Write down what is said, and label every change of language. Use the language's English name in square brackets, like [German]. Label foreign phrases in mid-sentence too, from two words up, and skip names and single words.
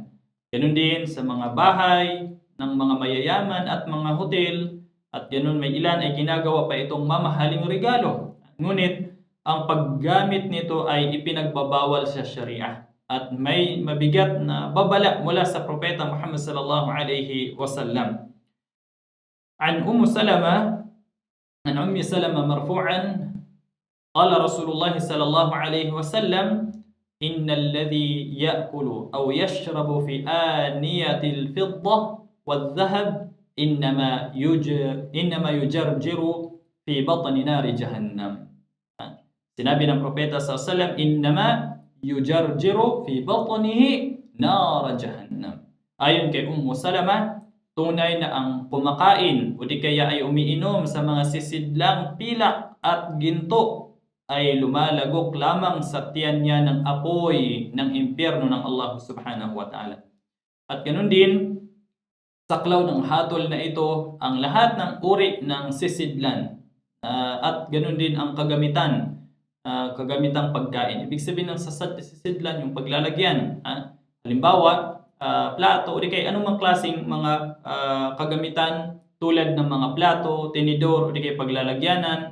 [Filipino] Ganun din sa mga bahay ng mga mayayaman at mga hotel. At ganun may ilan ay ginagawa pa itong mamahaling regalo. Ngunit ang paggamit nito ay ipinagbabawal sa Sharia. At may mabigat na babala mula sa Propeta Muhammad [Arabic] صلى الله عليه وسلم. عن أم سلمة مرفوعا قال رسول الله صلى الله عليه وسلم إن الذي يأكل أو يشرب في آنية الفضة والذهب إنما يجرجر في بطن نار جهنم. [Filipino] Sinabi ng propeta [Arabic] صلى الله عليه وسلم, إنما يجرجر في بطنه نار جهنم. [Filipino] Ayon kay Ummu Salama, tunay na ang kumakain o di kaya ay umiinom sa mga sisidlang pilak at ginto ay lumalagok lamang sa tiyan niya ng apoy ng impyerno ng Allah [Arabic] سبحانه وتعالى. [Filipino] At ganun din, saklaw ng hatol na ito ang lahat ng uri ng sisidlan, at ganun din ang kagamitang pagkain. Ibig sabihin ng sisidlan, yung paglalagyan. Halimbawa, plato o di kaya anumang klaseng mga kagamitan tulad ng mga plato, tinidor o di kaya paglalagyanan.